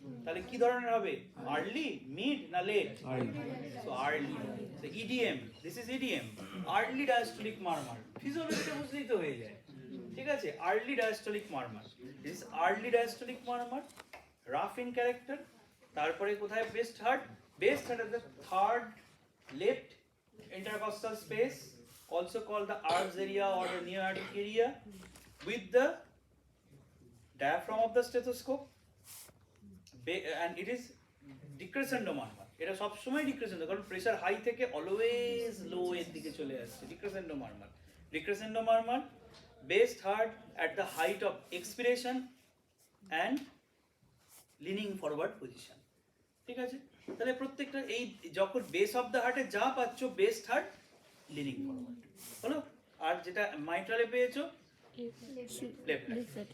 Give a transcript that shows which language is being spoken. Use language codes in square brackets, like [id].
[bn] তাহলে কি ধরনের হবে, আর্লি, মিড না late? So early. So EDM, [en] this is EDM, [bn] early diastolic মারমার। ফিজিওলজিটা বুঝলেই তো হয়ে যায়। ঠিক আছে, early diastolic মারমার, [en] This is early diastolic murmur, rough in character. [bn] তারপরে কোথায় best heart? [en] Best heard at the third left intercostal space, also called the arch area or the neoaortic area, with the diaphragm of the stethoscope, and it is decrescendo murmur. [bn] এটা সব সময় decrescendo, কারণ pressure high থেকে always লো এর দিকে চলে আসছে, decrescendo মারমার। [en] decrescendo murmur, based heart at the height of expiration and leaning forward position। [bn] ঠিক আছে, তাহলে প্রত্যেকটা এই যখন বেস অফ দ্য হার্টে যা পাচ্ছ, বেস্ট হার্ট, লিনিং ফরওয়ার্ড হলো, আর যেটা মাইট্রালে পেয়েছো লেফট হার্ট।